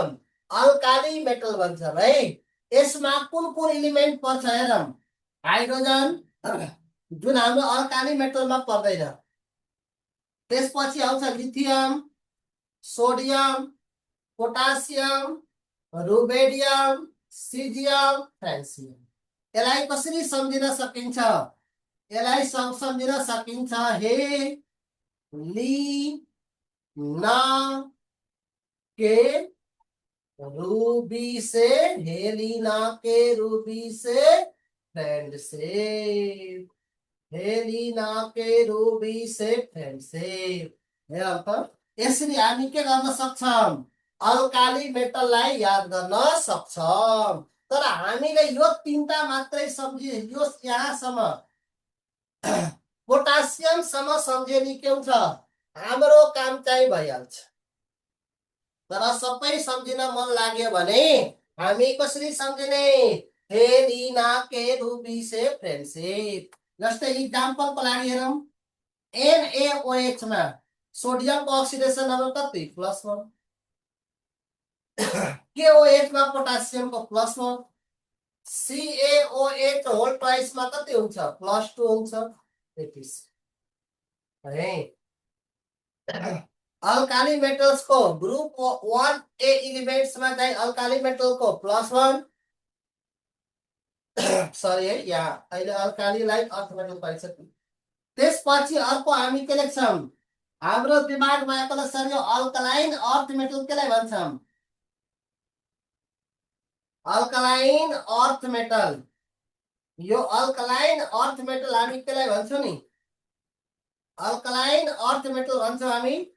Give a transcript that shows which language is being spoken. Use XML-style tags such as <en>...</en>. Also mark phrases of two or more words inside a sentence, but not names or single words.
<en>alkali metal</en> <ne>भन्छौं है यसमा कुन कुन एलिमेन्ट पर्छ हेरौं हाइड्रोजन जुन हाम्रो अल्काली मेटलमा पर्दैन त्यसपछि आउँछ</ne> <en>lithium sodium potassium rubidium caesium francium</en> <ne>यसलाई कसरी सम्झिन सकिन्छ यसलाई सम्झिन सकिन्छ हे ली ना के रूबी से हेलिना के रूबी से फ्रेंडशिप हेलिना के रूबी से फ्रेंडशिप यसरी हामी के गर्न सक्छौं अल्काली मेटललाई याद गर्न सक्छौं तर हामीले यो तीनटा मात्रै सम्झिए यो यहाँसम्म पोटासियम सम्म सम्झेनी के हुन्छ हाम्रो काम चाहिँ भइहाल्छ तर सबै सम्झिन मन लाग्यो भने हामी कसरी सम्झिने हेलिना के रूबी से फ्रेंडशिप जस्तै इक्जाम्पलको लागि हेरौं NaOH मा सोडियम को</ne> <en>oxidation number</en> <ne>कति +1 KOH मा पोटासियम को +1 CaOH</ne> <en>whole twice</en> <ne>मा कति हुन्छ +2 हुन्छ है</ne> <en>alkali metals</en> <ne>को</ne> <en>group 1A elements</en> <ne>में चाहिँ अल्काली मेटल को +1 सरी है यहाँ अहिले अल्कालीलाई</ne> <en>earth metal</en> <ne>पाइसक्यो त्यसपछि अर्को हामी के लेख्छौं हाम्रो दिमागमा आएको सर यो</ne> <en>alkaline earth metal</en> <ne>केलाई भन्छौं</ne> <en>alkaline earth metal</en> <ne>यो</ne> <en>alkaline earth metal</en> <ne>हामी केलाई भन्छौं नि</ne> <en>alkaline earth metal</en> <ne>भन्छौं हामी</ne>